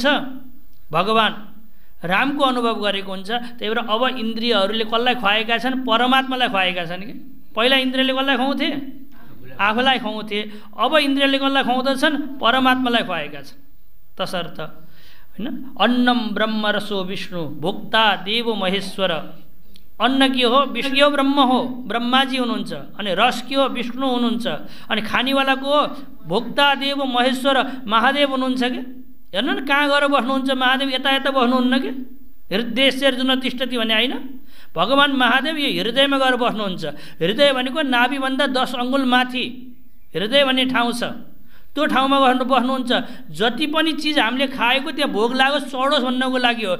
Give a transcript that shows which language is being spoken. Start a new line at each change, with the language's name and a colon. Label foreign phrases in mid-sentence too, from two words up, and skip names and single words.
Nepali: भगवान रामको अनुभव गरेको हुन्छ। त्यही भएर अब इन्द्रियहरूले कसलाई खुवाएका छन्? परमात्मालाई खुवाएका छन् कि। पहिला इन्द्रियले कसलाई खुवाउँथे? आफूलाई खुवाउँथे। अब इन्द्रियले कसलाई खुवाउँदछन्? परमात्मालाई खुवाएका छन्। तसर्थ होइन,
Sanskrit: अन्नम ब्रह्म रसो विष्णु भोक्ता देव महेश्वर।
Nepali: अन्न के हो? विष्णु के हो? ब्रह्म हो, ब्रह्माजी हुनुहुन्छ। अनि रस के हो? विष्णु हुनुहुन्छ। अनि खानेवाला को हो?
Sanskrit: भोक्ता देव महेश्वर,
Nepali: महादेव हुनुहुन्छ कि। हेर्नु न, कहाँ गएर बस्नुहुन्छ महादेव? यता यता बस्नुहुन्न कि।
Sanskrit: हृदयेश्वरजुन तिष्ठति
Nepali: भने होइन, भगवान् महादेव यो हृदयमा गएर बस्नुहुन्छ। हृदय भनेको नाभिभन्दा 10 अङ्गुल माथि हृदय भन्ने ठाउँ छ, त्यो ठाउँमा बस्नुहुन्छ। जति पनि चिज हामीले खाएको त्यहाँ भोग लागोस् चढोस् भन्नको लागि हो।